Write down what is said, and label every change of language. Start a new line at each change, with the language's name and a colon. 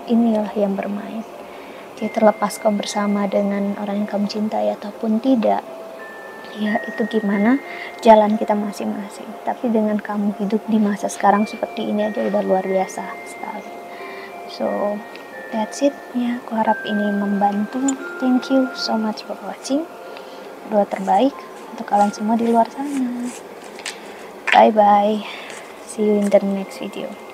Indonesian: Inilah yang bermain. Jadi terlepas kamu bersama dengan orang yang kamu cintai ataupun tidak, ya itu gimana jalan kita masing-masing. Tapi dengan kamu hidup di masa sekarang seperti ini aja udah luar biasa sekali.
English: So that's it,
Indonesian: ya. Aku harap ini membantu.
English: Thank you so much for watching.
Indonesian: Doa terbaik untuk kalian semua di luar sana.
English: Bye bye, see you in the next video.